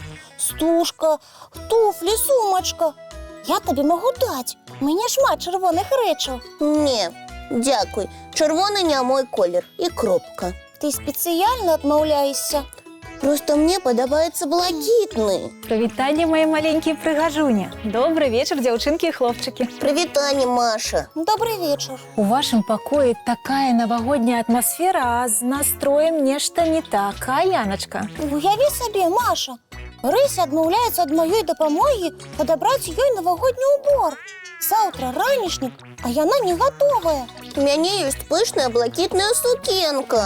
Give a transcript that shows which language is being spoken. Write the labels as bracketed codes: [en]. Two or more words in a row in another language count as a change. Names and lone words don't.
[be] Стужка, туфлі, сумачка. Я табе магу даць. У мяне шмат чырвоных рэчаў. Не, дзякуй. Чырвоны не мой колер. І кропка. Ты спецыяльна адмаўляешся? [ru] Просто мне [be] подобаецца блакітны. Прывітанне, [ru] мои маленькие прыгажуні. Добрый вечер, [be] дзяўчынкі і хлопчыкі. Прывітанне, Маша. [ru] Добрый вечер. У вашем покое такая новогодняя атмосфера, [be] а з настроем нешта не так, а, Яночка? Уяві сабе, Маша. Рыся адмаўляецца ад маёй дапамогі падабраць ёй навагодні ўбор. Заўтра ранішнік, а яна не гатовая. У мяне ёсць пышная блакітная сукенка.